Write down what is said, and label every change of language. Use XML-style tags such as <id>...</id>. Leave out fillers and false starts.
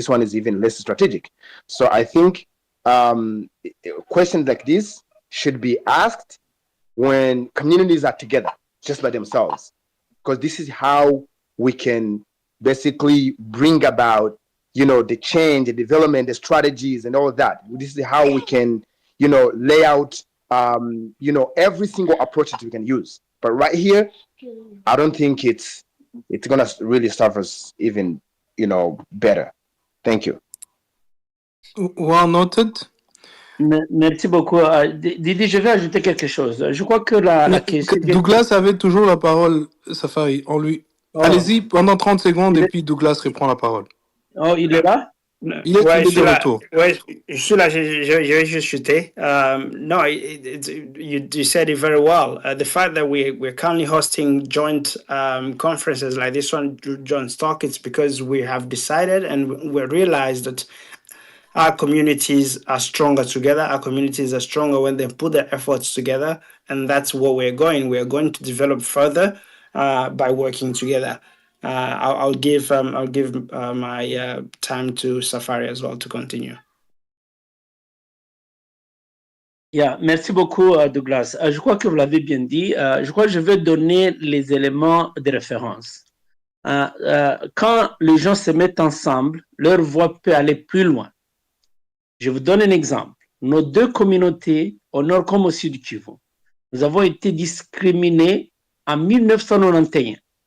<en>This one is even less strategic. So I think questions like this should be asked when communities are together just by themselves, because this is how we can basically bring about the change, the development, the strategies and all of that. This is how we can lay out every single approach that we can use. But right here, I don't think it's gonna really serve us even better. Thank you. Well noted.</en> <fr>Merci beaucoup. Didi, je vais ajouter quelque chose. Je crois que la question... Douglas avait toujours la parole, Safari. Allez-y pendant 30 secondes et puis Douglas reprend la parole. Oh, il est là? Il est de retour. Ouais, je suis là, je vais juste chuter.</fr> <en>No, you said it very well. The fact that we're currently hosting joint conferences like this one, Joint Stock, it's because we have decided and we realized that our communities are stronger together. Our communities are stronger when they put their efforts together, and that's what we're going. We're going to develop further by working together. I'll give my time to Safari as well to continue.</en> <fr>Yeah, merci beaucoup, Douglas. Je crois que vous l'avez bien dit. Je crois que je vais donner les éléments de référence. Quand les gens se mettent ensemble, leur voix peut aller plus loin. Je vous donne un exemple. Nos deux communautés, au nord comme au sud du Kivu, nous avons été discriminés en 1991.</fr>